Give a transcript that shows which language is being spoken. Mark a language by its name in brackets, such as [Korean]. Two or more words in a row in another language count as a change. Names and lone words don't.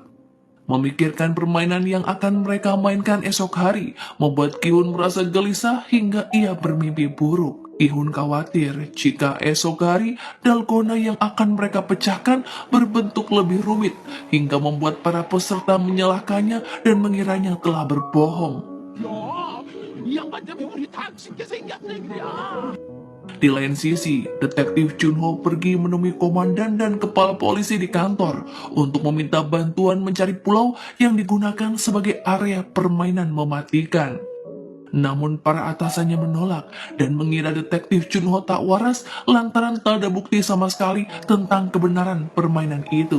[Indonesian] Memikirkan permainan yang akan mereka mainkan esok hari membuat Gi-hun merasa gelisah hingga ia bermimpi buruk. Gi-hun khawatir jika esok hari dalgona yang akan mereka pecahkan berbentuk lebih rumit hingga membuat para peserta menyalahkannya dan mengiranya telah berbohong. [Korean] 야, 이 양반 때문에 우리 다 죽게 생겼네 그냥. [Indonesian] Di lain sisi, detektif Junho pergi menemui komandan dan kepala polisi di kantor untuk meminta bantuan mencari pulau yang digunakan sebagai area permainan mematikan. Namun para atasannya menolak dan mengira detektif Junho tak waras lantaran tak ada bukti sama sekali tentang kebenaran permainan itu.